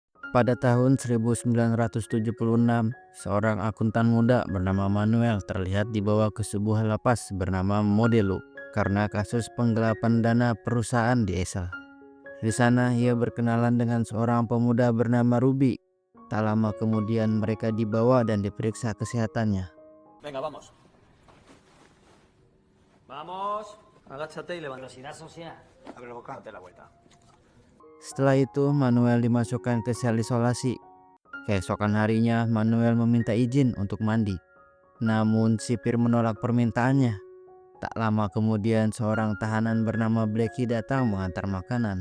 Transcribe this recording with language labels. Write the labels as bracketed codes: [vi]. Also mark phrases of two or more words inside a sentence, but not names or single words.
[id] Pada tahun 1976, seorang akuntan muda bernama Manuel terlihat dibawa ke sebuah lapas bernama Modelo karena kasus penggelapan dana perusahaan di Esel. Di sana ia berkenalan dengan seorang pemuda bernama Ruby. Tak lama kemudian mereka dibawa dan diperiksa kesehatannya. [es] Venga, vamos. Vamos. Agáchate y levanta. Abre la boca. Date la vuelta. [id] Setelah itu Manuel dimasukkan ke sel isolasi. Keesokan harinya Manuel meminta izin untuk mandi. Namun sipir menolak permintaannya. Tak lama kemudian seorang tahanan bernama Blackie datang mengantar makanan.